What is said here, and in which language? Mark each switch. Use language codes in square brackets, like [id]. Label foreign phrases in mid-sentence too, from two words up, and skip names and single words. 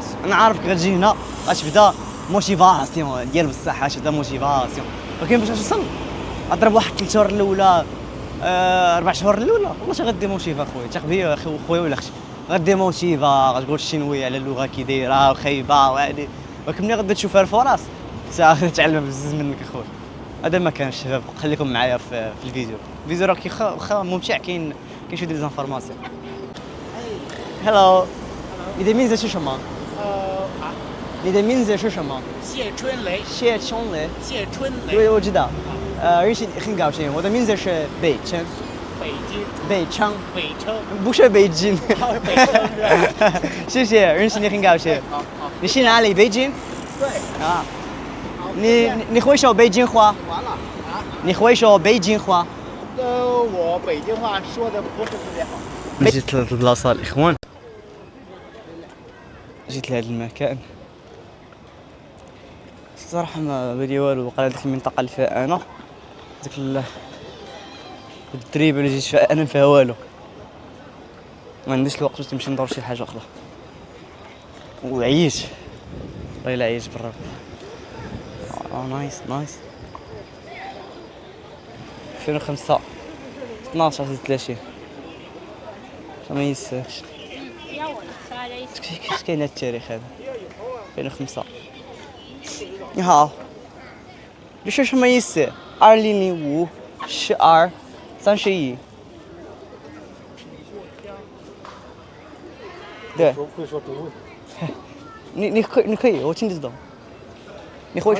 [ar] انا عارفك غتجي هنا غتبدا موتيفاسيون ديال بصح، غتبدا موتيفاسيون، ولكن باش توصل اضرب واحد 3 شهور الاولى 4 شهور الاولى والله غادي موتيفا خويا، ثق بيا خويا ولا اختي، غادي موتيفا غتقول الشينويه على اللغه كي دايره وخايبه وهادي، ولكن ملي غادي تشوفها الفرص غادي تعلم بزاف منك اخويا. هذا ما كان الشباب، خليكم معايا في الفيديو راه واخا ممتع، كاين شي ديال ليزانفورماسيون. [zh] Hello， 你的名字是什么？你的名字是什么？谢春雷，谢春雷。谢春雷，对，我知道。认识很高兴，我的名字是北辰。北京，北昌，北城，不是北京。北城是吧？谢谢，认识你很高兴。好。你是哪里？北京。对。啊。你会说北京话？完了啊？你会说北京话？我北京话说的不是特别好。 [ar] جيت لهاد البلاصه الاخوان، جيت لهاد المكان صراحه ما بالي والو. وقال ديك المنطقه اللي فيها انا ديك الدريبه اللي جيت فيها انا فيها والو، ما عنديش الوقت باش نمشي ندور شي حاجه اخرى، وعييت والله الا عييت بالرب. نايس 2005 12 30 ما يساكش. اش كاين هاد التاريخ هذا 2005. [zh] 你好，这是什么意思？2005 12 31。对。会说中文。你可以，我听得懂。你会说？